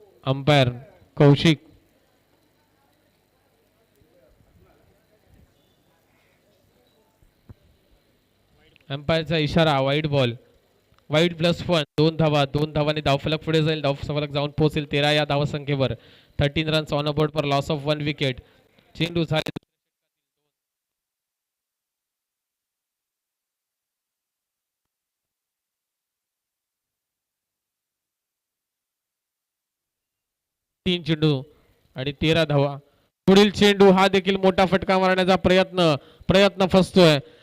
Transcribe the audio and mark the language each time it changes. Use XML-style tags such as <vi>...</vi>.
<mr>Umpire Kaushik. अंपायरचा इशारा वाईट ball. वाईट +1. 2 धावा. 2 धावांनी धावफलक पुढे जाईल. धावफलक जाऊन पोहोचेल 13 या धावसंख्येवर.</mr> <en>13 runs on a board for loss of 1 wicket.</en> <mr>चेंडू झाले 3 चेंडू आणि 13 धावा. पुढील चेंडू हा देखील मोठा फटका मारण्याचा प्रयत्न फसतोय.</mr>